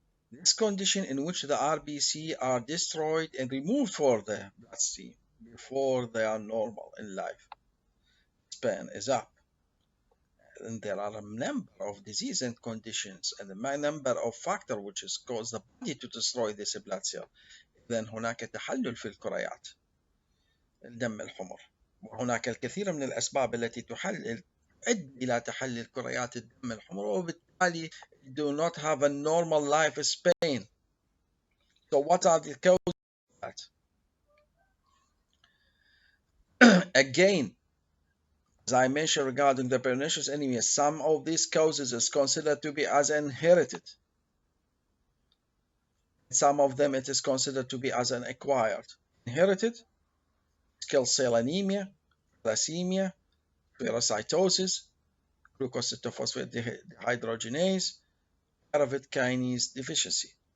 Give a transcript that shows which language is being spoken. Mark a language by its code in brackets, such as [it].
[en] This condition in which the RBC are destroyed and removed for the bloodstream before they are normal in life span is up. And there are a number of disease and conditions and a number of factors which is cause the body to destroy this blood cell. [ar] إذن هناك تحلل في الكريات الدم الحمر، وهناك الكثير من الأسباب التي تؤدي إلى تحلل كريات الدم الحمر، وبالتالي [en] do not have a normal life span. So what are the causes of that? Again, as I mentioned regarding the pernicious anemia, some of these causes is considered to be as inherited. Some of them it is considered to be as an acquired. Inherited, sickle cell anemia, thalassemia, phagocytosis, glucosylphosphate dehydrogenase, pyruvate kinase deficiency.